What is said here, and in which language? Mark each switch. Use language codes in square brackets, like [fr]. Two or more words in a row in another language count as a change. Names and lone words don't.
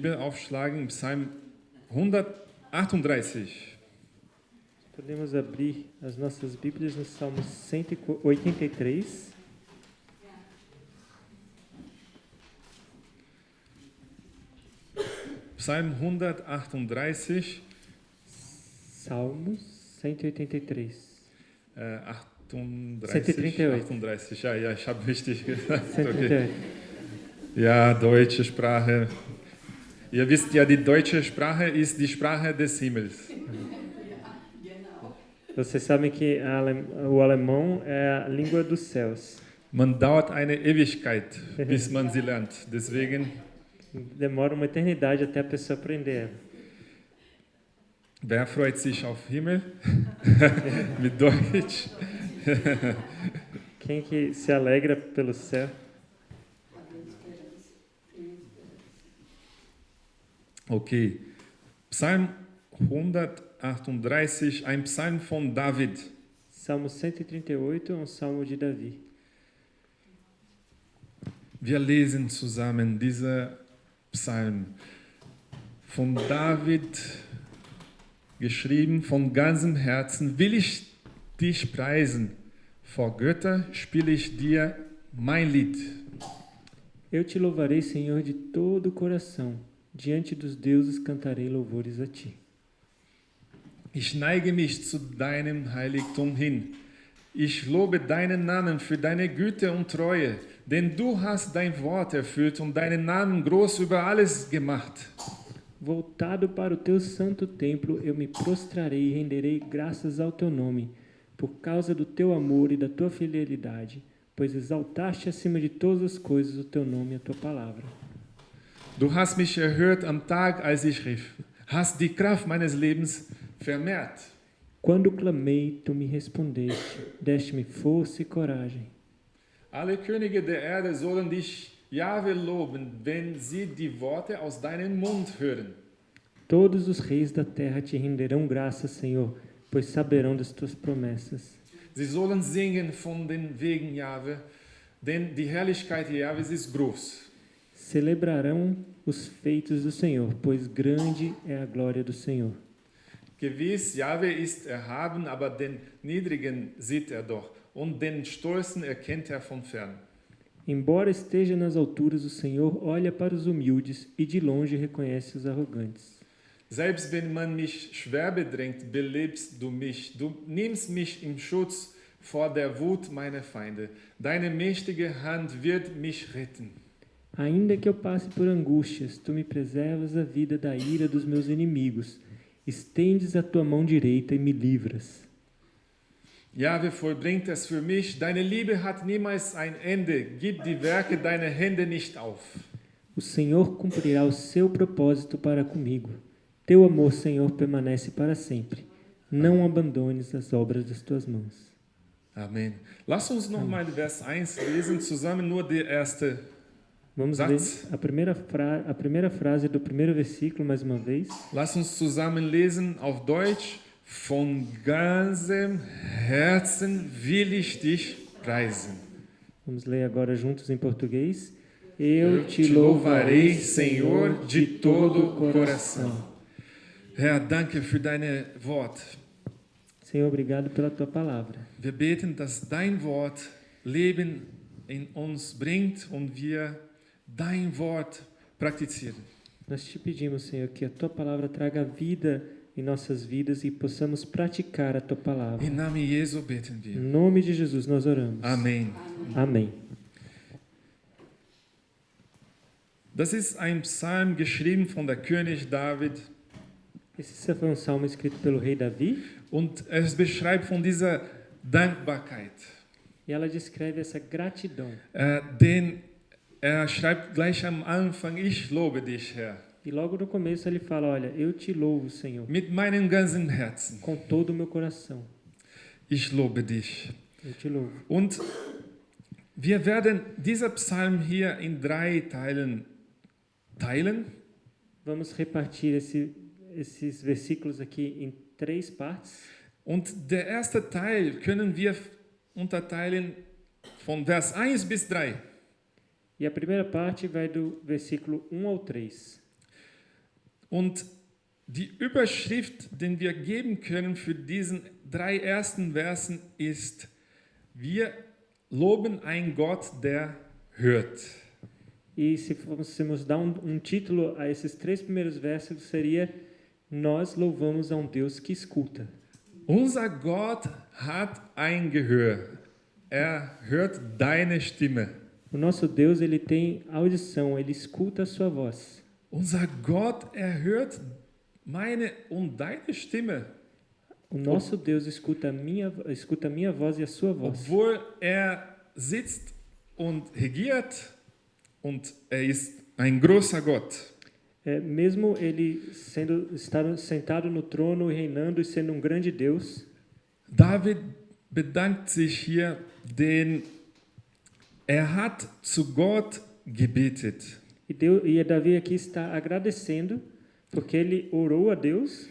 [de] Bibel aufschlagen, Psalm 138. [pt] Podemos abrir as nossas Bíblias no Salmo 183. [de] Psalm 138. [pt] Salmos 183. 38. 138. [de] Ja, ich habe richtig gesagt. 138. Okay. Ja, deutsche Sprache. Ihr wisst ja, die deutsche Sprache ist die Sprache des Himmels. [pt] Vocês sabem que o alemão é a língua dos céus. [de] Man dauert eine Ewigkeit, bis man sie lernt. Deswegen, [pt] Demora uma eternidade até a pessoa aprender ela. [de] wer freut sich auf Himmel? Mit Deutsch. [pt] Quem que se alegra pelo céu? Okay. [de] Psalm 138, ein Psalm von David. [pt] Salmo 138 é um salmo de Davi. [de] Wir lesen zusammen dieser Psalm von David, geschrieben von ganzem Herzen, will ich dich preisen. Vor Götter spiele ich dir mein Lied. [pt] Eu te louvarei, Senhor, de todo o coração. Diante dos deuses cantarei louvores a ti. [de] Ich neige mich zu deinem Heiligtum hin. Ich lobe deinen Namen für deine Güte und Treue, denn du hast dein Wort erfüllt und deinen Namen groß über alles gemacht. [pt] Voltado para o teu santo templo, eu me prostrarei e renderei graças ao teu nome, por causa do teu amor e da tua fidelidade, pois exaltaste acima de todas as coisas o teu nome e a tua palavra. [de] Du hast mich erhört am Tag, als ich rief, hast die Kraft meines Lebens vermehrt. [pt] Quando clamei, tu me respondeste, deste-me força e coragem. [de] Alle Könige der Erde sollen dich, Jahwe, loben, wenn sie die Worte aus deinem Mund hören. [pt] Todos os reis da terra te renderão graças, Senhor, pois saberão das tuas promessas. [de] Sie sollen singen von den Wegen Jahwe, denn die Herrlichkeit Jahwes ist groß. [pt] Celebrarão os feitos do Senhor, pois grande é a glória do Senhor. [de] Gewiss, Jahwe ist erhaben, aber den Niedrigen sieht er doch, und den Stolzen erkennt er von fern. [pt] Embora esteja nas alturas, o Senhor olha para os humildes e de longe reconhece os arrogantes. [de] Selbst wenn man mich schwer bedrängt, belebst du mich. Du nimmst mich im Schutz vor der Wut meiner Feinde. Deine mächtige Hand wird mich retten. [pt] Ainda que eu passe por angústias, tu me preservas a vida da ira dos meus inimigos. Estendes a tua mão direita e me livras. [de] Jahwe vollbringt es für mich. Deine Liebe hat niemals ein Ende. Gib die Werke deiner Hände nicht auf. [pt] O Senhor cumprirá o seu propósito para comigo. Teu amor, Senhor, permanece para sempre. Não abandones as obras das tuas mãos. Amen. [de] Lass uns nochmal Vers 1 lesen, zusammen nur der erste [pt] Vamos [de] Satz. [pt] ler a primeira frase do primeiro versículo mais uma vez. [de] Lass uns zusammen lesen auf Deutsch. Von ganzem Herzen will ich dich preisen. [pt] Vamos ler agora juntos em português. Eu te louvarei, Senhor, de todo o coração. [de] Herr, danke für deine Wort. [pt] Senhor, obrigado pela tua palavra. [de] Wir beten, dass dein Wort Leben in uns bringt und wir dein Wort praktizieren. [pt] Nós te pedimos, Senhor, que a tua palavra traga vida em nossas vidas e possamos praticar a tua palavra. [de] Im Namen Jesu beten [pt] Em [de] wir. [pt] nome de Jesus nós oramos. Amen. Amém. [de] Das ist ein Psalm geschrieben von der König David [pt] Esse foi salmo escrito pelo rei Davi [de] und es beschreibt von dieser Dankbarkeit. [pt] e ela descreve essa gratidão. [de] Denn er schreibt gleich am Anfang, ich lobe dich, Herr, [pt] E logo no começo ele fala, olha, eu te louvo, Senhor, [de] mit meinem ganzen Herzen. [pt] com todo o meu coração. [de] Ich lobe dich. [pt] Eu te louvo. [de] Und wir werden dieser Psalm hier in 3 Teilen teilen. [pt] Vamos repartir esses versículos aqui em 3 partes. [de] Und der erste Teil können wir unterteilen von Vers 1 bis 3. [pt] E a primeira parte vai do versículo 1 ao 3. [de] Und die Überschrift, den wir geben können für diesen 3 ersten Versen ist, wir loben einen Gott, der hört. [pt] E se fôssemos dar título a esses 3 primeiros versos, seria: nós louvamos a Deus que escuta. [de] Unser Gott hat ein Gehör. Er hört deine Stimme. [pt] O nosso Deus, ele tem audição, ele escuta a sua voz. [de] Unser Gott, er hört meine und deine Stimme. [pt] O nosso Deus escuta a minha voz e a sua voz. [de] Obwohl er sitzt und regiert und er ist ein großer Gott. [pt] Mesmo ele estar sentado no trono, reinando e sendo grande Deus, [de] David bedankt sich hier, denn er hat zu Gott gebetet. [pt] e Davi aqui está agradecendo, porque ele orou a Deus